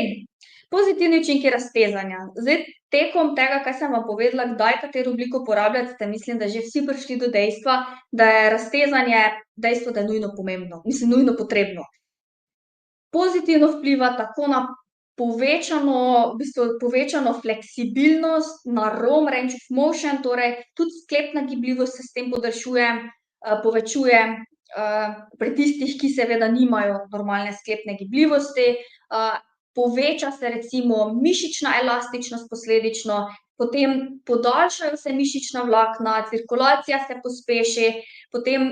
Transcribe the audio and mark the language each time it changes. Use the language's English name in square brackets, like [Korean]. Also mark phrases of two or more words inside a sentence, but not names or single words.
[Slovenian] Pozitivni učinki raztezanja. Zdaj, tekom tega, kaj sem vam povedala, kdaj katero obliko uporabljati, mislim, da že vsi prišli do dejstva, da je raztezanje dejstvo, da je nujno pomembno, nujno potrebno. Pozitivno vpliva tako na povečano fleksibilnost, na ROM, [English] range of motion, [Slovenian] torej tudi sklepna gibljivost se s tem podaljšuje, povečuje pri tistih, ki seveda nimajo normalne sklepne gibljivosti, poveča se recimo mišična elastičnost posledično, potem podaljšajo se mišična vlakna, cirkulacija se pospeši, potem